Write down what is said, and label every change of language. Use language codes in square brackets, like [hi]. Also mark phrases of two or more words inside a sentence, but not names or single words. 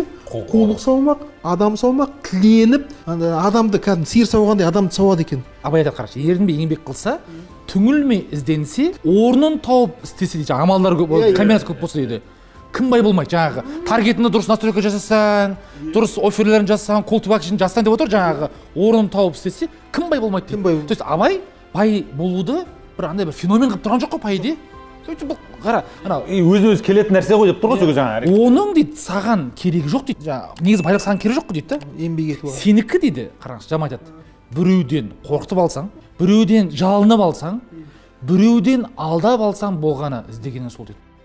[kk] Қулық салмақ, адам салмақ, тіленіп, адамды кәдімгі сиыр сауғандай адамды сауады екен. Абай айтады, қарашы, ерінбей еңбек қылса, түңілмей ізденсе, орнын тауып істесе дейді, амалдар көп, комбинация көп болса дейді. Кім бай болмайды, жаңағы таргетіңді дұрыс настройка жасасаң, дұрыс офферлерін жасасаң, [en] call to action [kk] жасасаң деп отыр, жаңағы орнын тауып істесе, кім бай болмайды дейді. [ru] То есть [kk] абай бай болуды бір андай бір феномен қылып тұрған жоқ қой пайде. Бұл қара, анау өзіне-өзі келетін нәрсе ғой деп тұр ғой жаңағы. Оның дейді саған керегі жоқ дейді. Жаңағы негізі байлық саған керегі жоқ қой дейді да. Еңбек ету. Сенікі дейді, қараңыз, жаман айтады. Біреуден қорқытып алсаң, біреуден жалынып алсаң, біреуден алдап алсаң болғаны іздегенің сол дейді.